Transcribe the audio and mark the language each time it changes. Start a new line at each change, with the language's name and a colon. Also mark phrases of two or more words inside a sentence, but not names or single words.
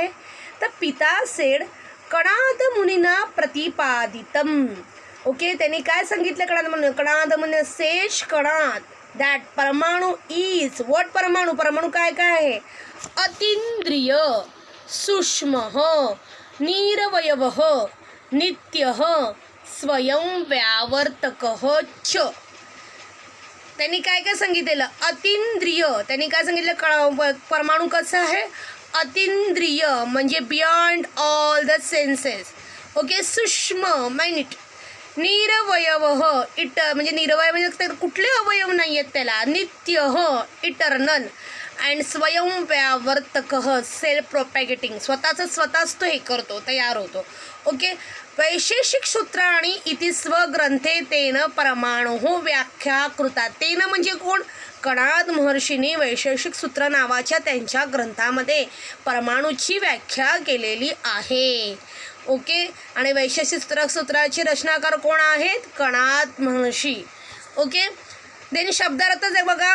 Sanskrit: तर पिता सेड कणाद मुनीना प्रतिपादितम.
Marathi: ओके. त्यांनी काय सांगितलं कणाद मुनी. कणाद मुनी
English: says Kanad that paramanu is what.
Marathi: परमाणू, परमाणू काय काय आहे.
Sanskrit: अतींद्रिय, सूक्ष्म, निरवयवः, नित्यः, स्वयं व्यावर्तक च.
Marathi: त्यांनी काय काय सांगितलेलं. अतींद्रिय, त्यांनी काय सांगितलं. परमाणू कसं आहे. अतींद्रिय म्हणजे
English: beyond all the senses.
Marathi: ओके. सूक्ष्म मायन्यूट. निरवयव म्हणजे निरवय म्हणजे कुठले अवयव नाही आहेत त्याला. नित्य इटर्नल. अँड स्वयं व्यावर्तक
English: self propagating,
Marathi: स्वतःच तो हे करतो, तयार होतो. ओके.
Sanskrit: वैशेषिक सूत्राणि इति स्वग्रंथे तेन परमाणु व्याख्या कृता.
Marathi: तेन म्हणजे कोण. कणाद महर्षीने वैशेषिक सूत्र नावाच्या त्यांच्या ग्रंथामध्ये परमाणूची व्याख्या केलेली आहे. ओके. आणि वैशेषिक सूत्राचे रचनाकार कोण आहेत. कणाद महर्षी. ओके. देन शब्दार्थ आहे बघा.